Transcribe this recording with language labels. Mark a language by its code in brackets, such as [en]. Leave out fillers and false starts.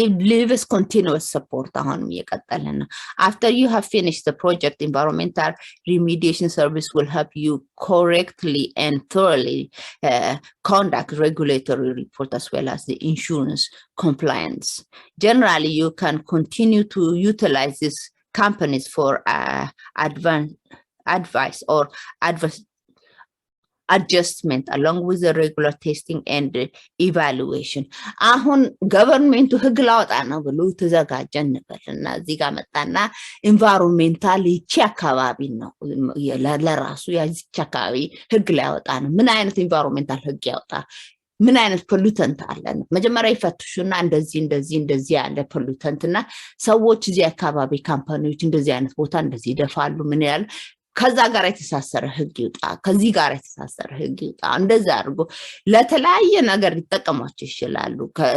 [en] leaves continuous support [am] አሁን እየቀጠልን [en] after you have finished the project environmental remediation service will help you correctly and thoroughly conduct regulatory report as well as the insurance compliance generally you can continue to utilize this companies for advice or adjustment along with the regular testing and evaluation. [am] አሁን ገቨርንመንቱ ህግ ላወጣ ነው ብሎ ተዘጋጀን ነበርና እዚህ ጋር መጣና ኢንቫይሮንሜንታል ይቺ አካባቢ ነው ለራሱ ያቺ አካባቢ ህግ ላወጣ ነው ምን አይነት ኢንቫይሮንሜንታል ህግ ያወጣ ምን አይነት ፖሉተንት አለ መጀመሪያ ይፈትሹና እንደዚህ ያለ ፖሉተንትና ሰዎች እዚህ አካባቢ ካምፓኒዎች እንደዚህ አይነት ቦታ እንደዚህ ይደፋሉ ምን ያህል ከዛ ጋር የተሳሰረ ህግ ይውጣ ከዚህ ጋር የተሳሰረ ህግ ይውጣ እንደዛ አድርጎ ለተለያየ ነገር ሊጠቀማቸው ይችላሉ